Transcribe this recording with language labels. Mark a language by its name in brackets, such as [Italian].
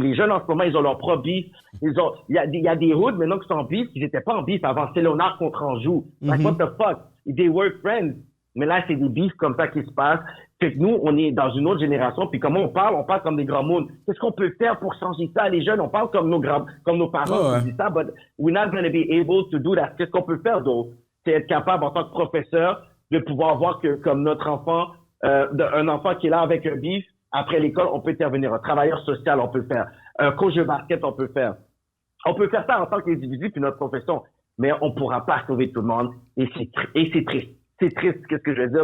[French] Les jeunes en ce moment, ils ont leur propre beef. Il y a des hoods maintenant qui sont en beef, qui n'étaient pas en beef avant. C'est Léonard contre Anjou. [English] Like, what the fuck? They were friends. [French] Mais là, c'est des beefs comme ça qui se passent. Fait que nous, on est dans une autre génération. Puis comment on parle comme des grands mondes. Qu'est-ce qu'on peut faire pour changer ça? Les jeunes, on parle comme nos parents qui disent ça, [English] but we're not going to be able to do that. [French] Qu'est-ce qu'on peut faire d'autre? C'est être capable, en tant que professeur, de pouvoir voir que, comme notre enfant, un enfant qui est là avec un beef, après l'école, on peut intervenir. Un travailleur social, on peut le faire. Un coach de basket, on peut le faire. On peut faire ça en tant qu'individu puis notre profession. Mais on pourra pas sauver tout le monde. Et c'est triste. C'est triste, qu'est-ce que je veux dire?